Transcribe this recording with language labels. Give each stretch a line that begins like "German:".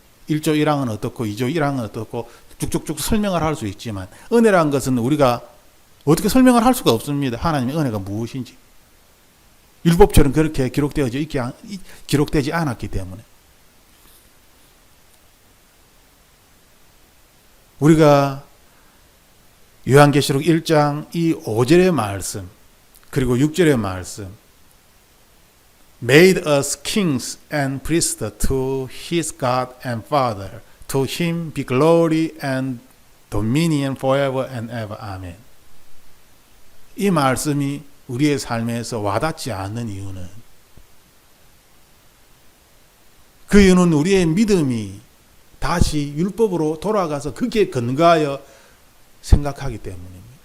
Korean: 1조 1항은 어떻고 2조 1항은 어떻고 쭉쭉쭉 설명을 할 수 있지만 은혜라는 것은 우리가 어떻게 설명을 할 수가 없습니다. 하나님의 은혜가 무엇인지. 율법처럼 그렇게 기록되지 않았기 때문에. 우리가 요한계시록 1장 이 5절의 말씀, 그리고 6절의 말씀,
English: made us kings and priests to his God and Father, to him be glory and dominion forever and ever.
Korean: 아멘. 이 말씀이 우리의 삶에서 와닿지 않는 이유는, 그 이유는 우리의 믿음이 다시 율법으로 돌아가서 거기에 근거하여 생각하기 때문입니다.